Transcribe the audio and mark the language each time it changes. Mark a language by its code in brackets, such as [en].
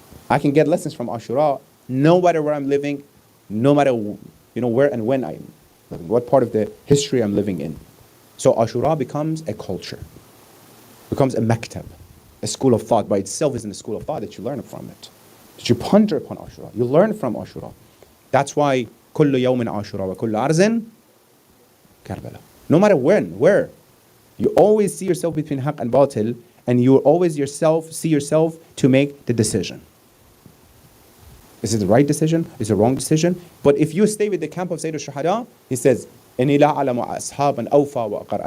[en] I can get lessons from Ashura no matter where I'm living, no matter where and when I'm living, what part of the history I'm living in. So Ashura becomes a culture, becomes a maktab, a school of thought. By itself isn't a school of thought, that you learn from it, that you ponder upon Ashura, you learn from Ashura. That's why [ar] كل يوم عاشوراء وكل أرض كربلاء. [en] No matter when, where, you always see yourself between haqq and batil, and you always see yourself to make the decision. Is it the right decision? Is it the wrong decision? But if you stay with the camp of Sayyid al-Shuhada, he says, [ar] إِنِّي لَا أَعْلَمُ أَصْحَابًا أَوْفَى وَأَقَرَّ.